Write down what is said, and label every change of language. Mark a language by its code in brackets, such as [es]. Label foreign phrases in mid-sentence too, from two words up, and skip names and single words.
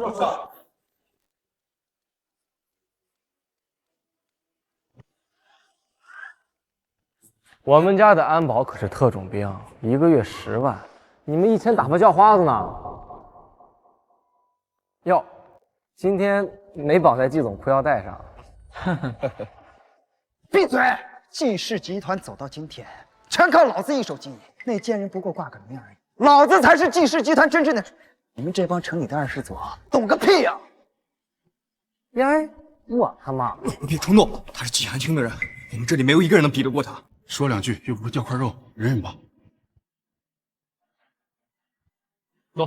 [zh] 我們家的安保可是特種兵，1個月10萬，你們一天打發叫花子呢？喲，今天沒綁在季總褲腰帶上。閉嘴！季氏集團走到今天，全靠老子一手經營，那賤人不過掛個名而已。老子才是季氏集團真正的主。你們這幫城裡的二世祖懂個屁呀！呀，我他媽！別衝動，他是季寒清的人，我們這裡沒有一個人能比得過他。說兩句又不是掉塊肉，忍忍吧。走。